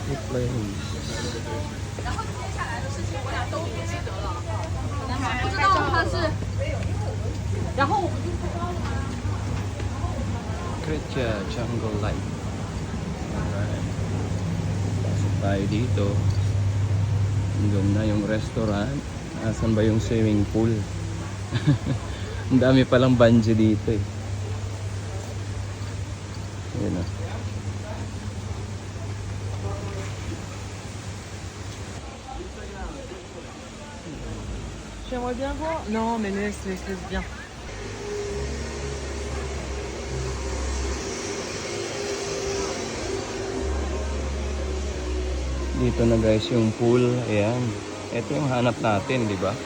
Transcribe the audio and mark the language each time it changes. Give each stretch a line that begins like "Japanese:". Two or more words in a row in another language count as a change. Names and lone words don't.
Chinese: place. 不知道它是，然后 Kretja Jungle Light.
Filipino: Alright. Pasok tayo dito. Hanggang na yung restaurant. Asan ba yung
English: swimming pool?
Filipino: Ang dami palang bungee dito eh. Ayan o.
French: J'aimerais bien voir. Non, mais laisse bien.
Filipino: Dito na guys yung pool. Ayan. Ito yung hanap natin, di ba?